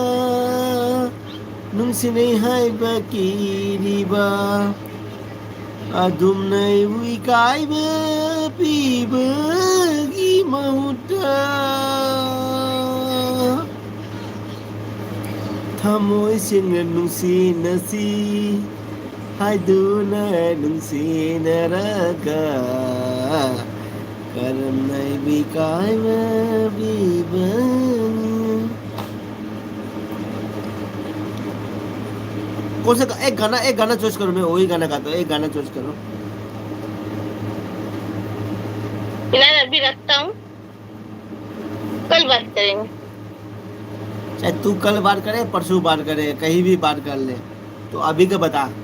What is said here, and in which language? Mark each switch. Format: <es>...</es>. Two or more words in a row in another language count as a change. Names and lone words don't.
<mni>ꯅꯨꯡꯁꯤꯅꯩ ꯍꯥꯏꯕ ꯀꯤꯔꯤꯕ, ꯑꯗꯨꯝꯅ ꯑꯩꯕꯨ ꯏꯀꯥꯏꯕ ꯄꯤꯕꯒꯤ ꯃꯍꯨꯠꯇ, ꯊꯃꯣꯏꯁꯤꯡꯅ ꯅꯨꯡꯁꯤꯅꯁꯤ, ꯍꯥꯏꯗꯨꯅ ꯅꯨꯡꯁꯤꯅꯔꯒ, ꯀꯔꯝꯅ ꯑꯩꯕꯨ ꯏꯀꯥꯏꯕ ꯄꯤꯕꯅꯤ।</mni> <hi>कौन सा एक गाना चॉइस करो, मैं वही गाना गाता हूँ, एक गाना चॉइस करो। फिलहाल अभी रखता हूँ, कल बात करेंगे। चाहे तू कल बात करे, परसों बात करे, कहीं भी बात कर ले, तो अभी का बता।</hi>